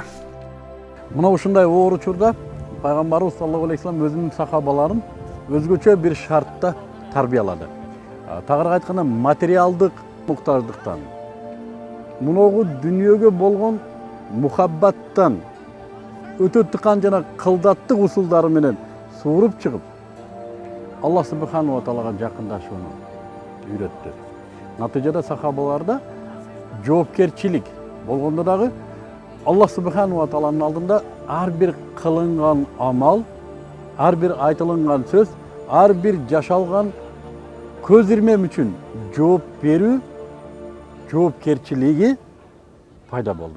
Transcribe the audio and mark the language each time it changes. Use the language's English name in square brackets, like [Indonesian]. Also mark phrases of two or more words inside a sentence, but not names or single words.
[Kyrgyz] Мына ушундай оор учурда пайгамбарыбыз [Arabic] صلى الله عليه وسلم [Kyrgyz] өзүнүн сахабаларын өзгөчө бир шартта тарбиялады. Тагыраак айтканда материалдык муктаждыктан, муногу дүнүйөгө болгон мухаббаттан өтө тыкан жана кылдаттык усулдары менен сууруп чыгып, [Arabic] الله سبحانه وتعالى [Kyrgyz] жакындашууну үйрөттү. Натыйжада сахабаларда жоопкерчилик болгондо дагы [Arabic] الله سبحانه وتعالى [Kyrgyz] алдында ар бир кылынган амал, ар бир айтылынган сөз, ар бир жашалган көз ирмем үчүн жооп берүү жоопкерчилиги пайда болду.